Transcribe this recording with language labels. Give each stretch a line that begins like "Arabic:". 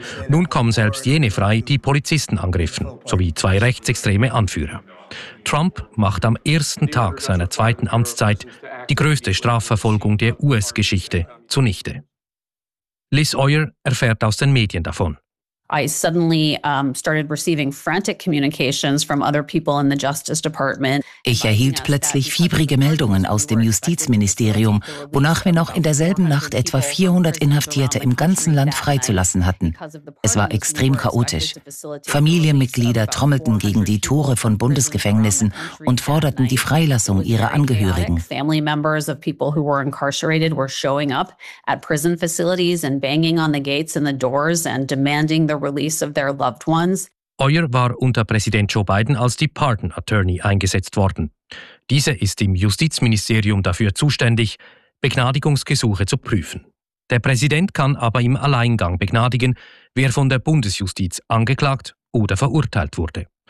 German: Nun kommen selbst jene frei, die Polizisten angriffen, sowie zwei rechtsextreme Anführer. Trump macht am ersten Tag seiner zweiten Amtszeit die größte Strafverfolgung der US-Geschichte zunichte. Liz Oyer erfährt aus den Medien davon.
English: I suddenly started receiving frantic communications from other people in the Justice Department.
German: Ich erhielt plötzlich fiebrige Meldungen aus dem Justizministerium, wonach wir noch in derselben Nacht etwa 400 Inhaftierte im ganzen Land freizulassen hatten. Es war extrem chaotisch. Familienmitglieder trommelten gegen die Tore von Bundesgefängnissen und forderten die Freilassung ihrer Angehörigen.
English: Family members of people who were incarcerated were showing up at prison facilities and banging on the gates and the doors and demanding the release of their loved ones.
German: Oyer war unter Präsident Joe Biden als die Pardon Attorney eingesetzt worden. Diese ist im Justizministerium dafür zuständig, Begnadigungsgesuche zu prüfen. Der Präsident kann aber im Alleingang begnadigen, wer von der Bundesjustiz angeklagt oder verurteilt wurde.